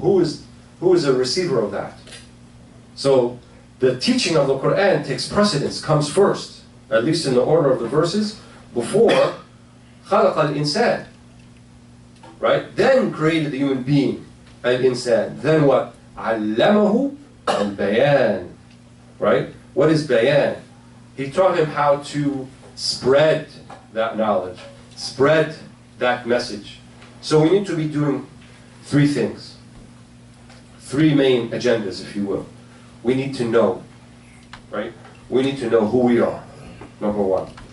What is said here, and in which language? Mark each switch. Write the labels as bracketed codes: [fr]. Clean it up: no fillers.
[en] Who is a receiver of that? So the teaching of the Qur'an takes precedence, comes first, at least in the order of the verses, before [ar] خلق الإنسان, [en] right? Then created the human being, al-insan. Then what? [ar] علمه البيان, right? [en] What is bayan? He taught him how to spread that knowledge, spread that message. So we need to be doing 3 things, 3 main agendas, if you will. We need to know, right? We need to know who we are, number 1.